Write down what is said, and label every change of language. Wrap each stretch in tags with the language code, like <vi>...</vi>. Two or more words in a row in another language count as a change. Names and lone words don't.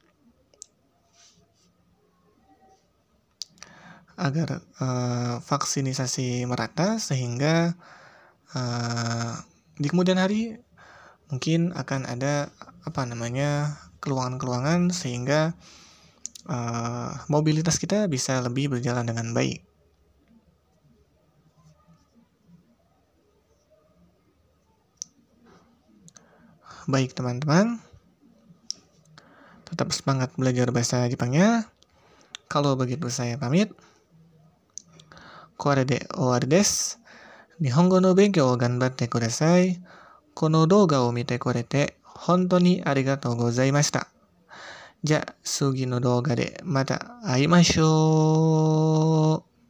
<id>Agar vaksinisasi merata sehingga di kemudian hari mungkin akan ada keluangan-keluangan sehingga mobilitas kita bisa lebih berjalan dengan baik. Baik teman-teman, tetap semangat belajar bahasa Jepangnya. Kalau begitu saya pamit.</id> <ja>これで終わるです。日本語の勉強を頑張ってください. この動画を見てくれて本当にありがとうございました。じゃあ次の動画でまた会いましょう。</ja>